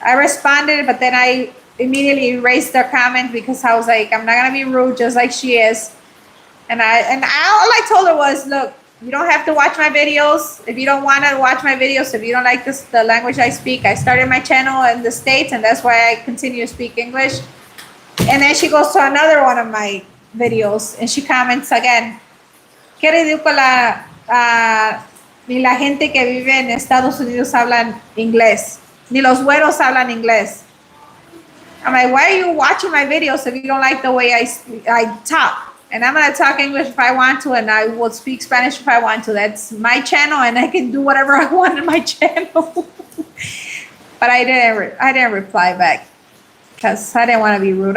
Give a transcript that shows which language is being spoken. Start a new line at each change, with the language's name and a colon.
English: I responded, but then I immediately erased their comment because I was like, I'm not gonna be rude just like she is. And all I told her was, look, you don't have to watch my videos. If you don't want to watch my videos, if you don't like the language I speak, I started my channel in the States, and that's why I continue to speak English. And then she goes to another one of my videos, and she comments again,
Spanish: qué ridícula, ni la gente que vive en Estados Unidos hablan inglés, ni los güeros hablan inglés.
English: I'm like, why are you watching my videos if you don't like the way I talk? And I'm going to talk English if I want to, and I will speak Spanish if I want to. That's my channel, and I can do whatever I want in my channel. But I didn't reply back because I didn't want to be rude.